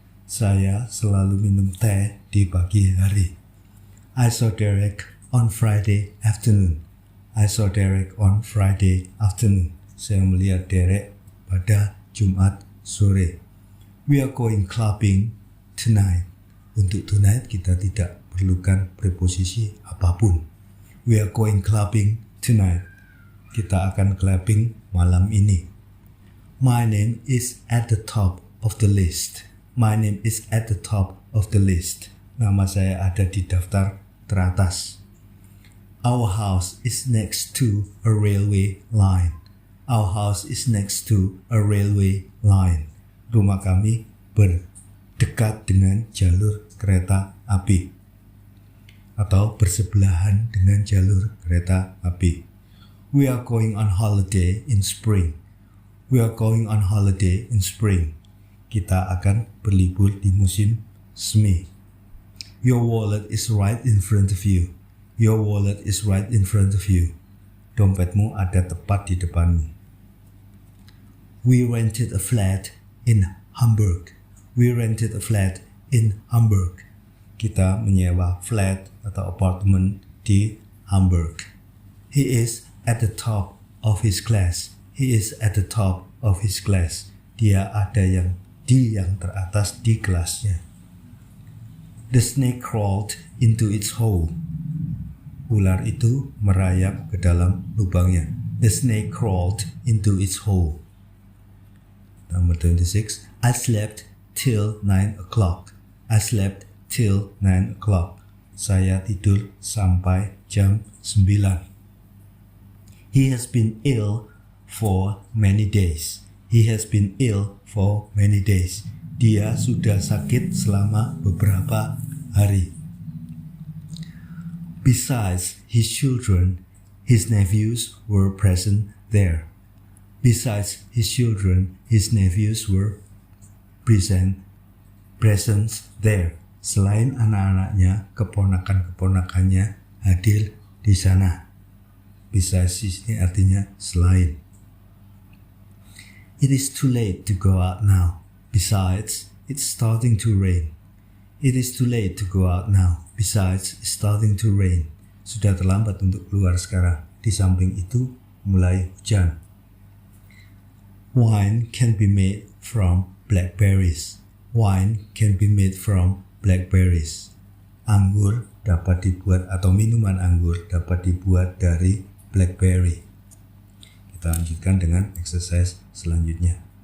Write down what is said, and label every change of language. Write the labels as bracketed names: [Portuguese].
[Indonesian] Saya selalu minum teh di pagi hari. [English] I saw Derek on Friday afternoon. I saw Derek on Friday afternoon. [Indonesian] Saya melihat Derek pada Jumat sore. [English] We are going clubbing tonight. [Indonesian] Untuk tonight kita tidak perlukan preposisi apapun. [English] We are going clubbing tonight. [Indonesian] Kita akan clubbing malam ini. [English] My name is at the top of the list. My name is at the top of the list. [Indonesian] Nama saya ada di daftar teratas. [English] Our house is next to a railway line. Our house is next to a railway line. [Indonesian] Rumah kami berdekat dengan jalur kereta api. Atau bersebelahan dengan jalur kereta api. [English] We are going on holiday in spring. We are going on holiday in spring. [Indonesian] Kita akan berlibur di musim semi. [English] Your wallet is right in front of you. Your wallet is right in front of you. [Indonesian] Dompetmu ada tepat di depanmu. [English] We rented a flat in Hamburg. We rented a flat in Hamburg. [Indonesian] Kita menyewa flat atau apartemen di Hamburg. [English] He is at the top of his class. He is at the top of his class. [Indonesian] Dia ada yang teratas di kelasnya. [English] The snake crawled into its hole. [Indonesian] Ular itu merayap ke dalam lubangnya. [English] The snake crawled into its hole. Number 26. I slept till 9 o'clock. I slept till 9 o'clock. [Indonesian] Saya tidur sampai jam 9. [English] He has been ill for many days. He has been ill for many days. [Indonesian] Dia sudah sakit selama beberapa hari. [English] Besides his children, his nephews were present there. Besides his children, his nephews were present there. [Indonesian] Selain anak-anaknya, keponakan-keponakannya hadir di sana. [English] Besides [Indonesian] ini artinya selain. [English] It is too late to go out now. Besides, it's starting to rain. It is too late to go out now. Besides, it's starting to rain. [Indonesian] Sudah terlambat untuk keluar sekarang. Di samping itu, mulai hujan. [English] Wine can be made from blackberries. Wine can be made from blackberries. [Indonesian] Anggur dapat dibuat atau minuman anggur dapat dibuat dari blackberry. Kita lanjutkan dengan exercise selanjutnya.